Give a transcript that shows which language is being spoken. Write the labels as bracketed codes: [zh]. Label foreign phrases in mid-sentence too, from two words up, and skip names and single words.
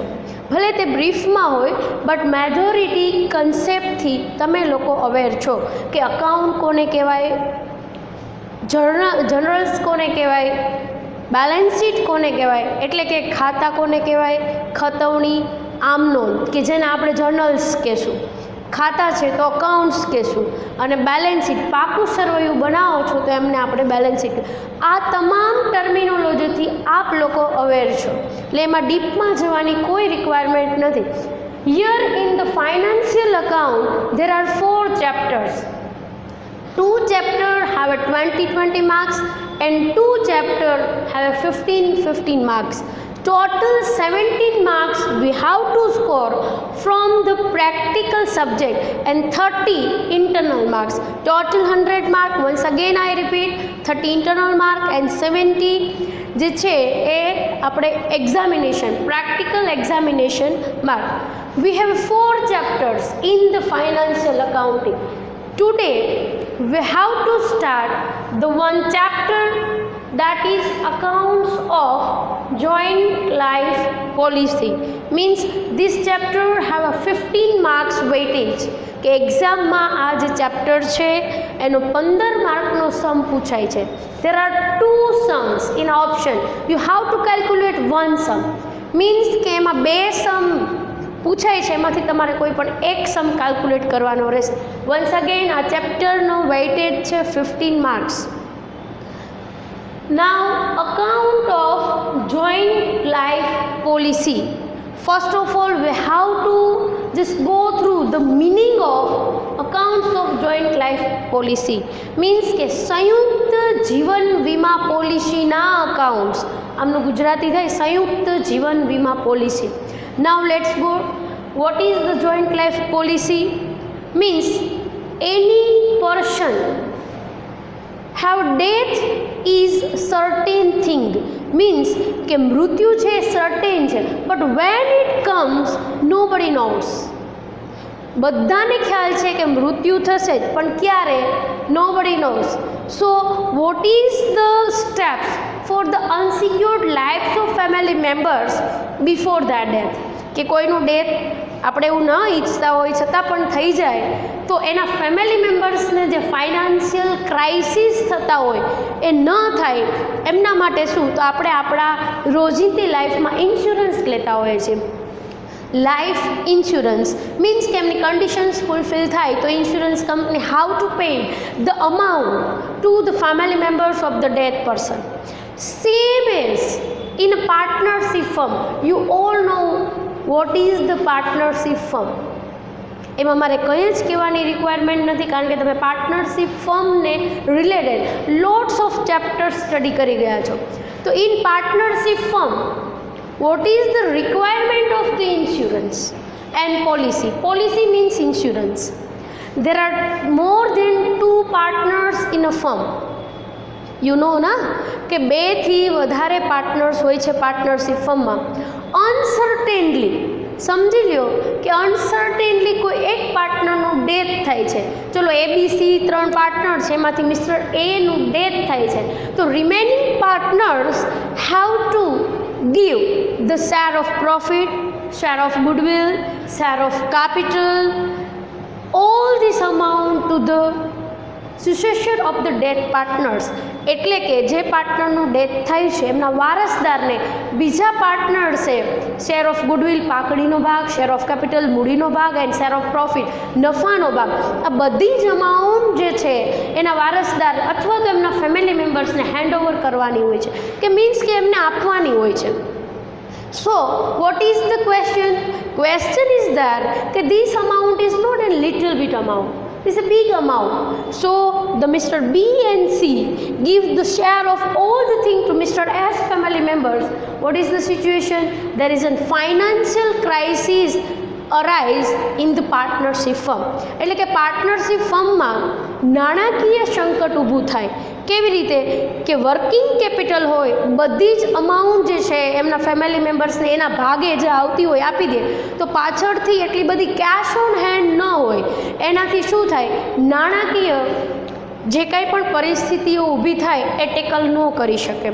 [gu] ભલે તે બ્રીફમાં હોય બટ મેજોરિટી કન્સેપ્ટથી તમે લોકો અવેર છો કે અકાઉન્ટ કોને કહેવાય, જનરલ્સ કોને કહેવાય, [en] balance sheet [gu] કોને કહેવાય, એટલે કે ખાતા કોને કહેવાય, ખતવણી, આમ નોંધ કે જેને આપણે જર્નલ્સ કહેશું, ખાતા છે તો અકાઉન્ટ્સ કહેશું, અને [en] balance sheet [gu] પાકું સરવૈયું બનાવો છો તો એમને આપણે [en] balance sheet. [gu] આ તમામ ટર્મિનોલોજીથી આપ લોકો અવેર છો, એટલે એમાં ડીપમાં જવાની કોઈ રિક્વાયરમેન્ટ નથી. [en] here in the financial account there are 4 chapters. 2 chapters have a 20 marks and 2 chapters have a 15 marks. Total 17 marks we have to score from the practical subject and 30 internal marks. Total 100 mark. Once again I repeat, 30 internal mark and 70 [gu] જે છે એ આપણે [en] examination, practical examination mark. We have 4 chapters in the financial accounting. Today we have to start the one chapter that is accounts of joint life policy. Means this chapter have a 15 marks weightage. [gu] કે એક્ઝામમાં આ જે ચેપ્ટર છે એનો 15 માર્કનો સમ પૂછાય છે. [en] There are 2 sums in option. You have to calculate one sum. [gu] Means કે એમાં 2 સમ પૂછાય છે, એમાંથી તમારે કોઈ પણ એક સમ કેલ્ક્યુલેટ કરવાનો રહેશે. [en] once again [gu] આ ચેપ્ટરનો વેઇટેજ છે 15 માર્ક્સ. [en] now account of joint life policy. first of all we have to just go through the meaning of accounts of joint life policy. [gu] મીન્સ કે સંયુક્ત જીવન વીમા પોલિસીના અકાઉન્ટ્સ. આમનું ગુજરાતી થાય સંયુક્ત જીવન વીમા પોલિસી. [en] Now let's go. What is the joint life policy? Means any person have death is certain thing. Means [gu] કે મૃત્યુ છે certain છે, [en] but when it comes nobody knows. [gu] બધાને ખ્યાલ છે કે મૃત્યુ થશે જ, પણ ક્યારે [en] nobody knows. So what is the steps for the unsecured lives of family members before that death? [gu] કે કોઈનું ડેથ આપણે એવું ન ઈચ્છતા હોય છતાં પણ થઈ જાય તો એના ફેમિલી મેમ્બર્સને જે [en] financial crisis [gu] થતા હોય એ ન થાય એમના માટે શું, તો આપણે આપણા રોજિંદી લાઈફમાં ઇન્સ્યોરન્સ લેતા હોઈએ છીએ. [en] life insurance means [gu] કે એમની [en] conditions fulfil [gu] થાય તો [en] insurance company how to pay the amount to the family members of the death person. same as in a partnership firm. You all know what is the partnership firm. [gu] એમાં મારે કંઈ જ કહેવાની રિક્વાયરમેન્ટ નથી, કારણ કે તમે પાર્ટનરશિપ ફર્મને રિલેટેડ [en] lots of chapters [gu] સ્ટડી કરી ગયા છો. [en] તો in partnership firm what is the requirement of the insurance and policy? Policy means insurance. There are more than 2 partners in a firm. you know [gu] ના કે 2 થી વધારે પાર્ટનર્સ હોય છે પાર્ટનરશિપ ફર્મમાં. અનસર્ટેનલી સમજી લ્યો કે અનસર્ટેનલી કોઈ એક પાર્ટનરનું ડેથ થાય છે. ચલો ABC 3 પાર્ટનર છે, એમાંથી મિસ્ટર એનું ડેથ થાય છે, તો [en] remaining partners have to give the share of profit, share of goodwill, share of capital, all this amount to the successor of the dead partners. [gu] એટલે કે જે પાર્ટનરનું ડેથ થાય છે એમના વારસદારને બીજા પાર્ટનર્સે [en] share of goodwill [gu] પાકડીનો ભાગ, [en] share of capital [gu] મૂડીનો ભાગ [en] and share of profit [gu] નફાનો ભાગ, આ બધી જ અમાઉન્ટ જે છે એના વારસદાર અથવા તો એમના ફેમિલી મેમ્બર્સને હેન્ડઓવર કરવાની હોય છે, કે મીન્સ કે એમને આપવાની હોય છે. [en] So what is the question? Question is that this amount is not a little bit amount, it's a big amount. So the Mr. B and C give the share of all the thing to Mr. S family members. What is the situation? There is a financial crisis arise in the partnership firm. [gu] એટલે કે પાર્ટનરશિપ ફર્મમાં નાણાકીય સંકટ ઊભું થાય. કેવી રીતે કે [en] working capital [gu] હોય, બધી જ અમાઉન્ટ જે છે એમના ફેમિલી મેમ્બર્સને એના ભાગે જે આવતી હોય આપી દે, તો પાછળથી એટલી બધી [en] cash on hand [gu] ન હોય, એનાથી શું થાય, નાણાકીય જે કંઈ પણ પરિસ્થિતિઓ ઊભી થાય એ ટેકલ ન કરી શકે.